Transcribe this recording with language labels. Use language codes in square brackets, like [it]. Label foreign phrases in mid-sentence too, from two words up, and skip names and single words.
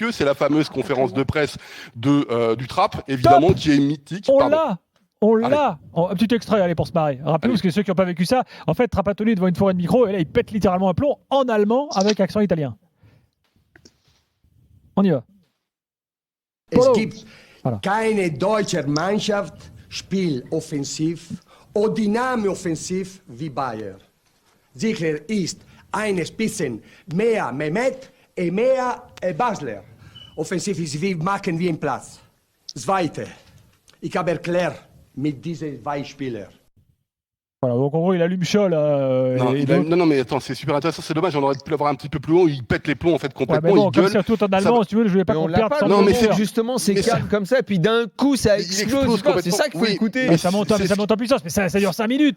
[fr] C'est la fameuse conférence de presse du Trapp, évidemment, qui est mythique. On l'a. Un petit extrait, allez, pour se marrer. Rappelez-vous, parce que ceux qui n'ont pas vécu ça, en fait, Trapattoni devant une forêt de micro, et là, il pète littéralement un plomb en allemand avec accent italien. On y va. [de] Es gibt keine deutsche Mannschaft, Spiel offensiv oder Dynamo offensiv wie Bayern. Sicher ist ein bisschen mehr Mehmet und mehr Basler. Offensiv ist wie machen wir im Platz. Zweite, ich habe erklärt mit diesen zwei Spielern. [fr] Voilà, donc en gros, il allume Scholl. Non, mais attends, c'est super intéressant. C'est dommage, on aurait pu l'avoir un petit peu plus haut. Il pète les plombs en fait complètement. Ouais, mais bon, il gueule. comme c'est tout en allemand, si tu veux, je voulais pas qu'on perde. Non, mais c'est justement, c'est calme comme ça, et puis d'un coup, ça explose. C'est ça qu'il faut écouter. Ça monte en puissance, mais ça dure 5 minutes.